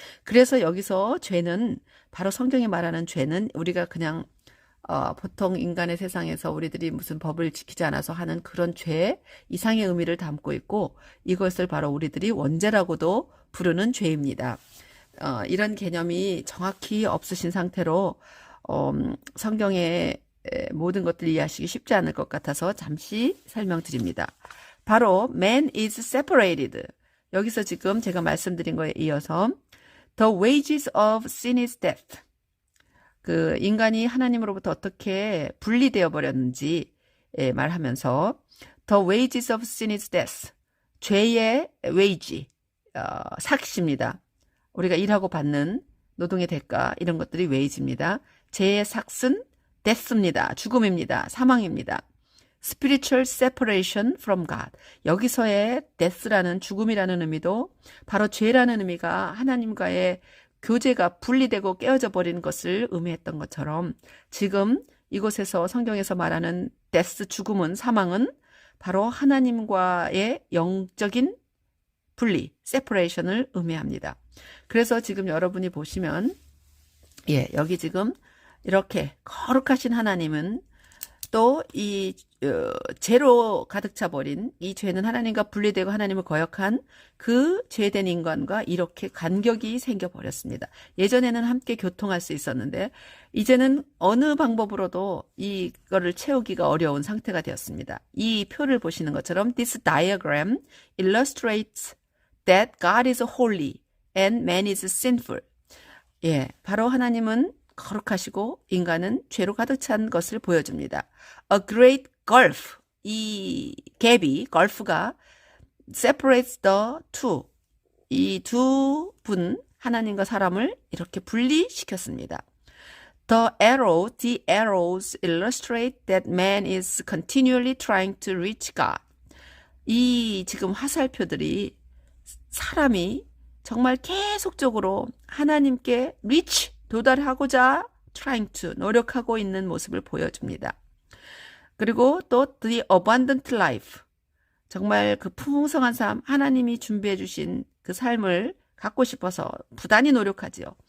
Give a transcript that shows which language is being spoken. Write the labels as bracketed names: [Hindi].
[Korean] 그래서 여기서 죄는, 바로 성경이 말하는 죄는 우리가 그냥 보통 인간의 세상에서 우리들이 무슨 법을 지키지 않아서 하는 그런 죄 이상의 의미를 담고 있고, 이것을 바로 우리들이 원죄라고도 부르는 죄입니다. 이런 개념이 정확히 없으신 상태로 성경의 모든 것들을 이해하시기 쉽지 않을 것 같아서 잠시 설명드립니다. [English] 바로 man is separated. [Korean] 여기서 지금 제가 말씀드린 거에 이어서 [English] the wages of sin is death. [Korean] 그 인간이 하나님으로부터 어떻게 분리되어 버렸는지 말하면서 [English] the wages of sin is death. [Korean] 죄의 wage, 삭시입니다. 우리가 일하고 받는 노동의 대가, 이런 것들이 wage입니다. 죄의 삭은 death입니다. 죽음입니다. 사망입니다. [English] spiritual separation from God. [Korean] 여기서의 death라는 죽음이라는 의미도 바로 죄라는 의미가 하나님과의 교제가 분리되고 깨어져 버린 것을 의미했던 것처럼, 지금 이곳에서 성경에서 말하는 death, 죽음은, 사망은 바로 하나님과의 영적인 분리, separation을 의미합니다. 그래서 지금 여러분이 보시면 여기 지금 이렇게 거룩하신 하나님은 또 이 죄로 가득 차버린 이 죄는 하나님과 분리되고 하나님을 거역한 그 죄된 인간과 이렇게 간격이 생겨버렸습니다. 예전에는 함께 교통할 수 있었는데 이제는 어느 방법으로도 이거를 채우기가 어려운 상태가 되었습니다. 이 표를 보시는 것처럼 [English] This diagram illustrates that God is holy and man is sinful. [Korean] 바로 하나님은 거룩하시고 인간은 죄로 가득 찬 것을 보여줍니다. [English] A great gulf, [Korean] 이 갭이, 걸프가 [English] separates the two, [Korean] 이 두 분, 하나님과 사람을 이렇게 분리시켰습니다. [English] The arrows illustrate that man is continually trying to reach God. [Korean] 이 지금 화살표들이 사람이 정말 계속적으로 하나님께 reach, 도달하고자 trying to, 노력하고 있는 모습을 보여줍니다. 그리고 또 [English] the abundant life, [Korean] 정말 그 풍성한 삶, 하나님이 준비해 주신 그 삶을 갖고 싶어서 부단히 노력하지요.